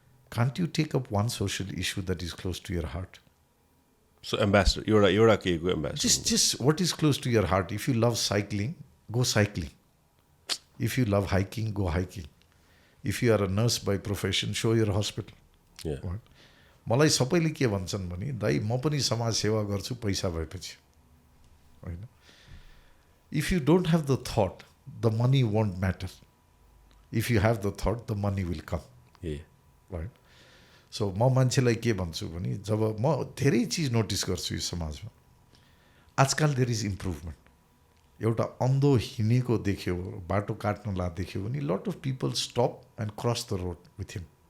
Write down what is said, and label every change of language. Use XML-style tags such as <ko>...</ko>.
<en>Can't you take up one social issue that is close to your heart? So ambassador,</en> <ne>एउटा केको</ne> <en>ambassador. Just what is close to your heart. If you love cycling, go cycling. If you love hiking, go hiking. If you are a nurse by profession, show your hospital. Yeah. Right?</en> <ne>मलाई सबैले के भन्छन् भने दाइ म पनि समाज सेवा गर्छु पैसा भएपछि हैन.</ne> <en>If you don't have the thought, the money won't matter. If you have the thought, the money will come. Yeah. Right?</en> <ne>So म मान्छेलाई के भन्छु भने जब म धेरै चिज नोटिस गर्छु यो समाजमा आजकल</ne> <en>There is improvement.</en> <ne>एउटा अन्धो हिँडेको देख्यो, बाटो काट्नला देख्यो भने</ne> <en>Lot of people stop and cross the road with him.</en>